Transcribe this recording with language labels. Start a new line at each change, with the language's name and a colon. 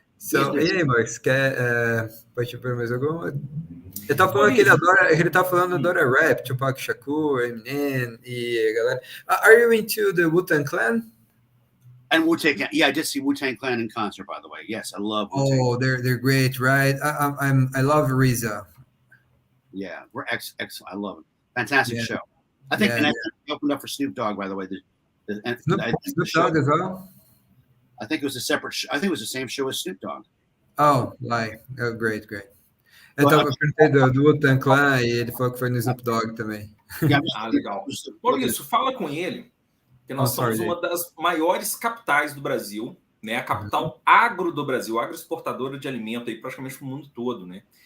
Portuguese: So, e aí, Max, pode ver mais alguma? Ele tá falando que ele tá falando adora rap, Tupac Shakur, Eminem e a galera.
English: Are you into the Wu-Tang Clan? And Wu-Tang, I did see Wu-Tang Clan in concert, by the way. Yes, I love Wu-Tang. Oh, they're great, right? I love RZA. Yeah, we're excellent. I love it. Fantastic show. I think and I opened up for Snoop Dogg, by the way. Snoop Dogg as well? I think it was a separate show. I think it was the same show as Snoop Dogg. Oh, great.
Portuguese: Eu tava perguntando do Wu-Tang Clan e ele falou que foi no Snoop Dogg também. Legal. Por isso, fala com ele, que nós somos uma das maiores capitais do Brasil, né? A capital agro do Brasil, agroexportadora de alimento aí praticamente para o mundo todo, né?